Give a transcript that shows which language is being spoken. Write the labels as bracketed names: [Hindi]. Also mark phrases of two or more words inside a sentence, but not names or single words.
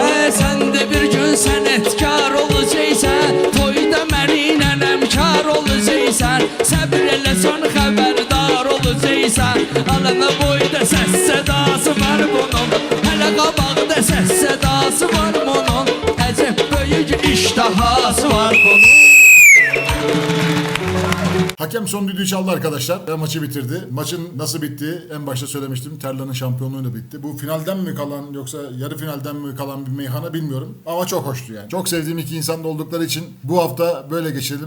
[Azerbaijani] Sən də bir gün sənətkar olacaqsan Toyda məni nənəmkar olacaqsan Səbr eləsən xəbərdar olacaqsan Alana boyda səs sədası var bunun Hələ qabaqda səs sədası var bunun Əcəb böyük iştahası var bunun [Turkish] Hakem son düdüğü çaldı arkadaşlar ve maçı bitirdi. Maçın nasıl bittiği en başta söylemiştim. Terlan'ın şampiyonluğuyla bitti. Bu finalden mi kalan yoksa yarı finalden mi kalan bir meyhana bilmiyorum. Ama çok hoştu yani. Çok sevdiğim iki insan da oldukları için bu hafta böyle geçirelim.